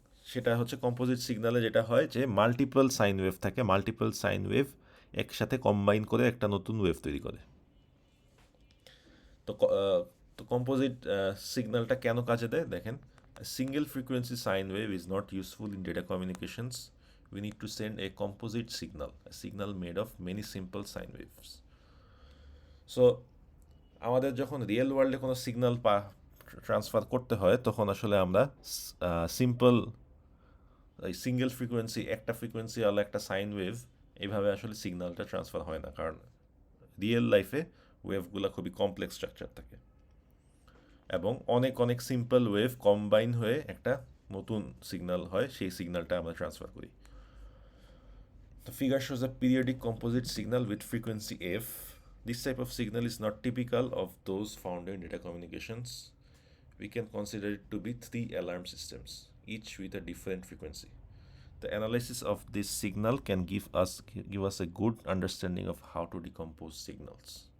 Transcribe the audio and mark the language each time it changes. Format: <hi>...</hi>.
<bn>সেটা হচ্ছে কম্পোজিট সিগন্যালে যেটা হয় যে মাল্টিপল সাইন ওয়েভ থাকে, মাল্টিপল সাইন ওয়েভ একসাথে কম্বাইন করে একটা নতুন ওয়েভ তৈরি করে। তো কম্পোজিট সিগন্যালটা কেন কাজে দেয় দেখেন।</bn> <en>Single frequency sine wave is not useful in data communications. We need to send a composite signal, a signal made of many simple sine waves.</en> <bn>So আমাদের যখন রিয়েল ওয়ার্ল্ডে কোনো সিগন্যাল ট্রান্সফার করতে হয় তখন আসলে আমরা সিম্পল এই সিঙ্গেল ফ্রিকোয়েন্সি, একটা ফ্রিকোয়েন্সি আলো একটা সাইন ওয়েভ, এইভাবে আসলে সিগন্যালটা ট্রান্সফার হয় না, কারণ রিয়েল লাইফে ওয়েভগুলো খুবই কমপ্লেক্স স্ট্রাকচার থাকে এবং অনেক অনেক সিম্পল ওয়েভ কম্বাইন হয়ে একটা নতুন সিগন্যাল হয়, সেই সিগন্যালটা আমরা ট্রান্সফার করি।</bn> <en>The figure shows a periodic composite signal with frequency f. This type of signal is not typical of those found in data communications. We can consider it to be 3 alarm systems, each with a different frequency. The analysis of this signal can give us a good understanding of how to decompose signals.</en>